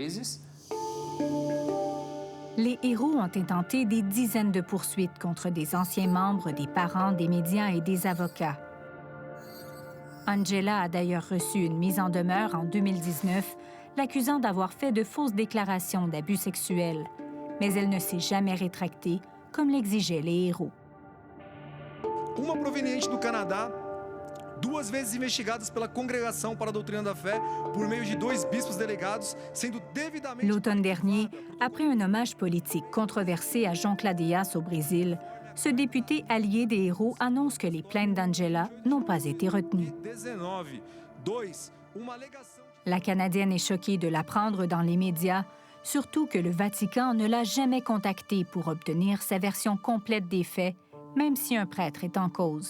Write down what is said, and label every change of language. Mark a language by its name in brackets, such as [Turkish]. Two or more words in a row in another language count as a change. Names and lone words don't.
[French] Les héros ont intenté des dizaines de poursuites contre des anciens membres, des parents, des médias et des avocats. Angela a d'ailleurs reçu une mise en demeure en 2019, l'accusant d'avoir fait de fausses déclarations d'abus sexuels. Mais elle ne s'est jamais rétractée, comme l'exigeaient les héros. [Portuguese] Uma proveniente do Canadá, 2 vezes investigadas pela Congregação para a Doutrina da Fé por meio de 2 bispos delegados, sendo devidamente... [French] L'automne dernier, après un hommage politique controversé à Joncla Dias au Brésil, ce député allié des héros annonce que les plaintes d'Angela n'ont pas été retenues. La Canadienne est choquée de l'apprendre dans les médias, surtout que le Vatican ne l'a jamais contactée pour obtenir sa version complète des faits, même si un prêtre est en cause.